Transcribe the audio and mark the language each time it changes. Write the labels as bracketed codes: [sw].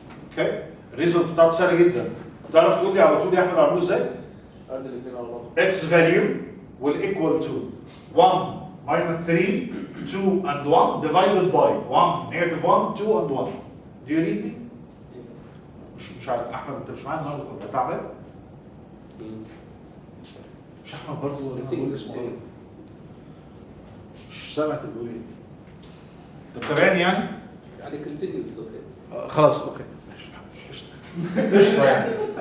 [ar] اوكي؟ الريزلت بتاعته سهل جدا. تعرف تقول لي على طول يا احمد عملوه ازاي؟ ادي الاثنين على بعض. [en] X value will equal to 1 minus 3, 2 and 1 divided by 1, negative 1, 2 and 1. Do you read me? [ar] مش عارف احمد انت مش معايا النهارده انت تعبان؟ مش احمد برضه ولا بقول اسمه غلط؟ مش سامع انت بتقول ايه؟ انت متابعني يعني؟ يعني continuous اوكي. خلاص اوكي ماشي قشطه يعني.